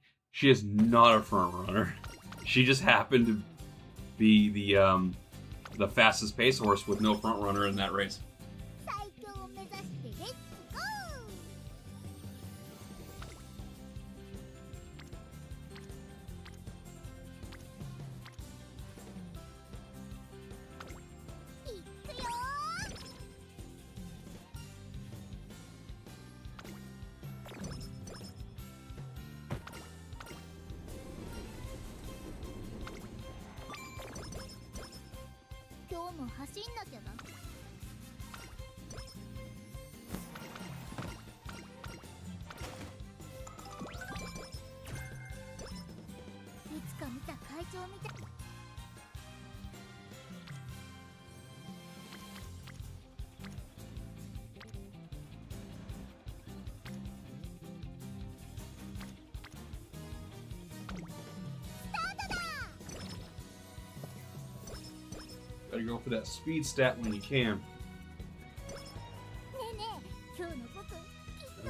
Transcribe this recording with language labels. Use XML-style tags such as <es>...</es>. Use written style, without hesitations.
<en>She is not a front runner. She just happened to be the fastest pace horse with no front runner in that race.</en> <ja>最強を目指してレッツゴー。いくよ今日も走んなきゃな。いつか見た会長みたい。</ja> <en>Gotta go for that speed stat when you can.</en> <ja>ねえねえ、今日の僕きっと</ja>